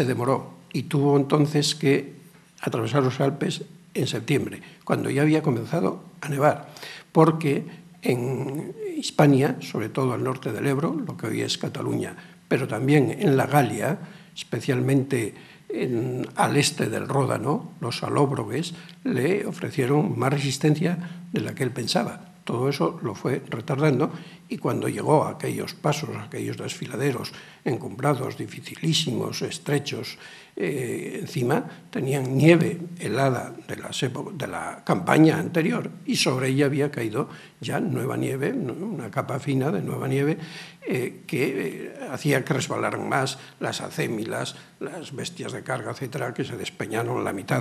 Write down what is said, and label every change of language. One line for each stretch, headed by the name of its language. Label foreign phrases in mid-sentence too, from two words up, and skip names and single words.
Spanish: demoró y tuvo entonces que atravesar los Alpes en septiembre, cuando ya había comenzado a nevar, porque en Hispania, sobre todo al norte del Ebro, lo que hoy es Cataluña, pero también en la Galia, especialmente al este del Ródano, los alóbroges, le ofrecieron más resistencia de la que él pensaba. Todo eso lo fue retardando y cuando llegó a aquellos pasos, a aquellos desfiladeros encumbrados, dificilísimos, estrechos, encima tenían nieve helada de la campaña anterior y sobre ella había caído ya nueva nieve, una capa fina de nueva nieve que hacía que resbalaran más las acémilas, las bestias de carga, etcétera, que se despeñaron la mitad.